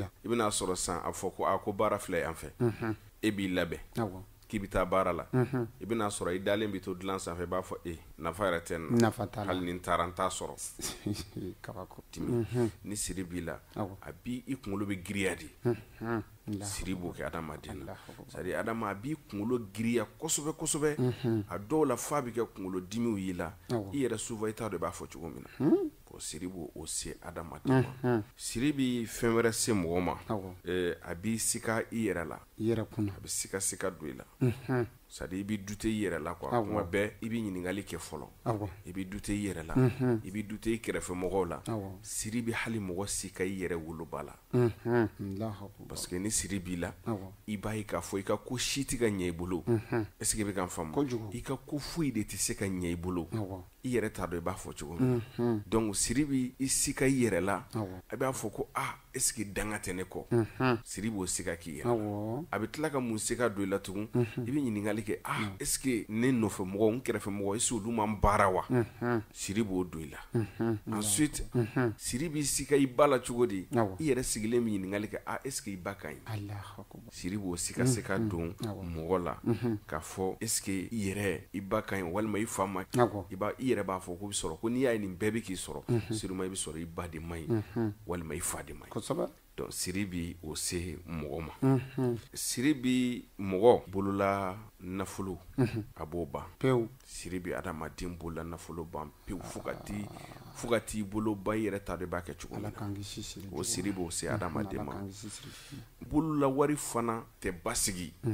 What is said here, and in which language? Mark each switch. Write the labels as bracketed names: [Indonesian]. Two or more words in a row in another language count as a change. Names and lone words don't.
[Bambara] I bɛna sɔrɔ san a fɔ ko baara filɛ yan fɛ e b'i labɛn k'i bi taa baara la i bɛna sɔrɔ i dalen bi to dilan sanfɛ i b'a fɔ nafa yɛrɛ tɛ n na hali ni n taara n t'a sɔrɔ ni siri b'i la a bi i kunkolo bɛ giriya de siri b'o kɛ adamaden na [French] c'est-à-dire [Bambara] adama a b'i kunkolo giriya kosɛbɛ kosɛbɛ a dɔw la f'a bɛ kɛ kunkolo dimiw y'i la i yɛrɛ souvent i t'a dɔn i b'a fɔ cogo min na siri b'o se adamaden ma. Siri bi fɛn wɛrɛ se mɔgɔ ma a b'i sika i yɛrɛ la a bɛ sika don i la [French] c'est-à-dire [Bambara] i bi dute i yɛrɛ la quoi kuma bɛɛ i bi ɲininkali kɛ fɔlɔ i bi dute i yɛrɛ la i bi dute i kɛrɛfɛ mɔgɔw la siri bi hali mɔgɔ sika i yɛrɛ woloba la [French] parce que [Bambara] ni siri b'i la i b'a ye k'a fɔ i ka ko si tɛ ka ɲɛ i bolo [French] est-ce que [Bambara] i bɛ ka n faamu i ka ko foyi de tɛ se ka ɲɛ i bolo i yɛrɛ t'a dɔn i b'a fɔ cogo min donc siri bi i sika i yɛrɛ la a b'a fɔ ko [French] est-ce que [Bambara] danga tɛ ne kɔ siri b'o sika k'i yɛrɛ la a bɛ tila ka mun sika don i la tugun i bɛ ɲininkali kɛ [French] est-ce que [Bambara] ne nɔfɛ mɔgɔw n kɛrɛfɛ mɔgɔw [French] est-ce que [Bambara] olu man baara wa siri b'o don i la ensuite siri b'i sika i ba la cogo di i yɛrɛ sigilen bɛ ɲininkali kɛ [French] est-ce que [Bambara] i ba ka ɲi siri b'o sika don mɔgɔ la k'a fɔ [French] est-ce que [Bambara] i yɛrɛ i ba ka ɲi walima i fa ma i yɛrɛ b'a fɔ ko bɛ sɔrɔ ko n'i y'a ye nin bɛɛ bɛ k'i sɔrɔ sûrement i bɛ sɔrɔ i ba de man ɲi walima i fa de man ɲi donc siri bi o se mɔgɔ ma siri bi mɔgɔ bolola nafolo a b'o ban pewu siri bi adamaden bolola nafolo ban pewu fo ka t'i bolo ba i yɛrɛ t'a dɔn i b'a kɛ cogo min na o siri b'o se adamaden ma bolola wari fana tɛ basigi